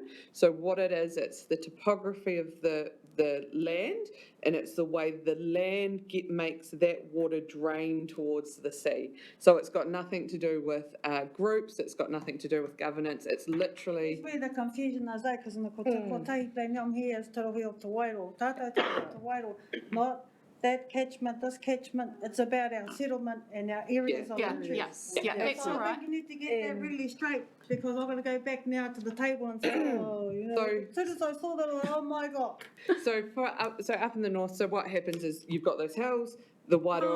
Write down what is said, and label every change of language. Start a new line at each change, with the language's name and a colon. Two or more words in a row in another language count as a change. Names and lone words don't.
English: So what it is, it's the topography of the land, and it's the way the land makes that water drain towards the sea. So it's got nothing to do with groups, it's got nothing to do with governance, it's literally. It's where the confusion is, because in the kotahi plane, I'm here as Te Rohi o Te Wairoa,
Māori: tātou Te Rohi o Te Wairoa,
English: not that catchment, this catchment, it's about our settlement and our areas of interest. That's So all I right. think you need to get that really straight, because I'm gonna go back now to the table and say, oh, you know, as soon as I saw that, I was like, oh my God. So up in the north, so what happens is you've got those hills, the Wairoa